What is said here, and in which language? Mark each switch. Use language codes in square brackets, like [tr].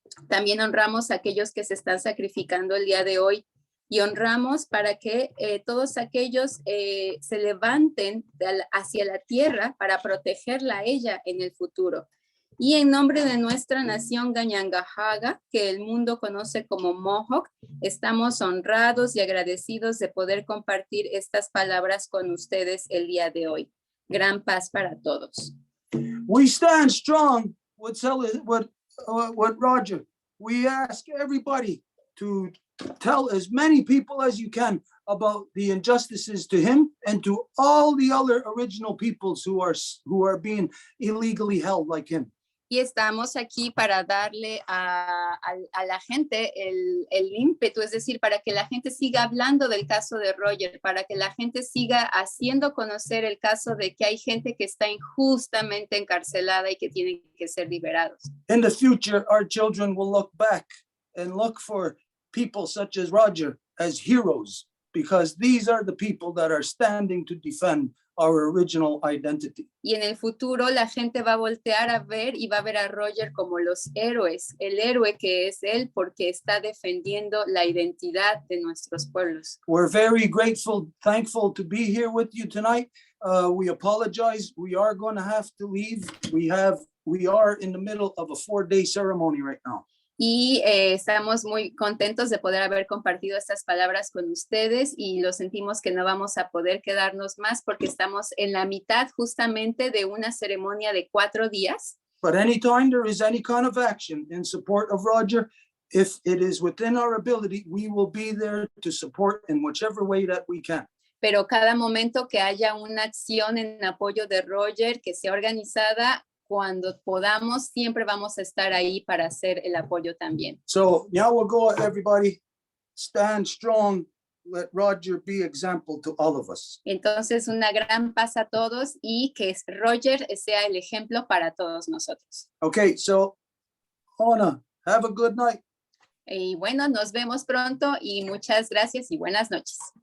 [es] También honramos a aquellos que se están sacrificando el día de hoy y honramos para que todos aquellos se levanten hacia la tierra para protegerla a ella en el futuro. Y en nombre de nuestra nación Kanienkeha, que el mundo conoce como Mohawk, estamos honrados y agradecidos de poder compartir estas palabras con ustedes el día de hoy. Gran paz para todos. [en] We stand strong with Roger. We ask everybody to tell as many people as you can about the injustices to him and to all the other original peoples who are being illegally held like him. [es] Y estamos aquí para darle a la gente el ímpetu, es decir, para que la gente siga hablando del caso de Roger, para que la gente siga haciendo conocer el caso de que hay gente que está injustamente encarcelada y que tienen que ser liberados. [en] In the future, our children will look back and look for people such as Roger as heroes, because these are the people that are standing to defend our original identity. [es] Y en el futuro la gente va a voltear a ver y va a ver a Roger como los héroes, el héroe que es él porque está defendiendo la identidad de nuestros pueblos. [en] We're very grateful, thankful to be here with you tonight. We apologize. We are going to have to leave. We are in the middle of a 4-day ceremony right now. [es] Y estamos muy contentos de poder haber compartido estas palabras con ustedes y lo sentimos que no vamos a poder quedarnos más porque estamos en la mitad justamente de una ceremonia de 4 días. [en] But anytime there is any kind of action in support of Roger, if it is within our ability, we will be there to support in whichever way that we can. [es] Pero cada momento que haya una acción en apoyo de Roger que sea organizada, cuando podamos, siempre vamos a estar ahí para hacer el apoyo también. [en] So now we'll go, everybody, stand strong. Let Roger be example to all of us. [es] Entonces, una gran paz a todos y que Roger sea el ejemplo para todos nosotros. [en] Okay, so Ona, have a good night. [es] Y bueno, nos vemos pronto y muchas gracias y buenas noches.